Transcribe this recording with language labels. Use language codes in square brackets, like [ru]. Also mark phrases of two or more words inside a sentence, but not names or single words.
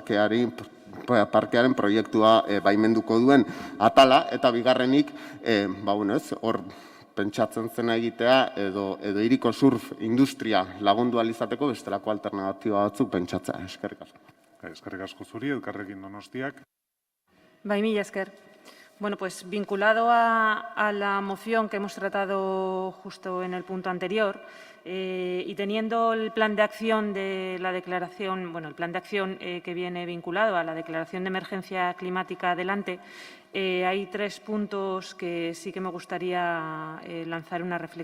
[eu] parkearen proiektua baimenduko duen atala, eta bigarrenik, hor pentsatzen zena egitea, edo hiriko surf industria lagundu alizateko bestelako alternatiba batzuk pentsatzea. Eskerrik asko. Eskerrik asko zuri, Elkarrekin Donostiak. Mila esker. [es] Bueno, pues vinculado a la moción que hemos tratado justo en el punto anterior y teniendo el plan de acción de la declaración, el plan de acción que viene vinculado a la declaración de emergencia climática adelante, hay 3 puntos que sí que me gustaría lanzar una reflexión.